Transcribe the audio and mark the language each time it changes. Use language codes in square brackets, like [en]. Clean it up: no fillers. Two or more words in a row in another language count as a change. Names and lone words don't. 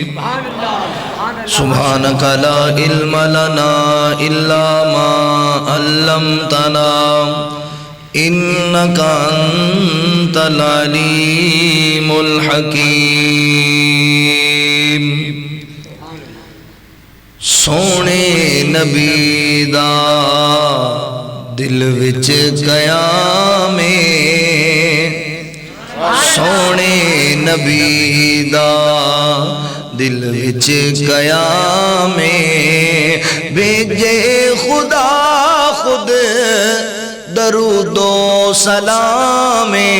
[ar] سبحانك لا علم لنا إلا ما علمتنا إنك أنت العليم الحكيم۔ [pa] سونے نبی دا دل وچ قیام سونے نبی دا دل وچ قیام بھیجے خدا خود درود و سلام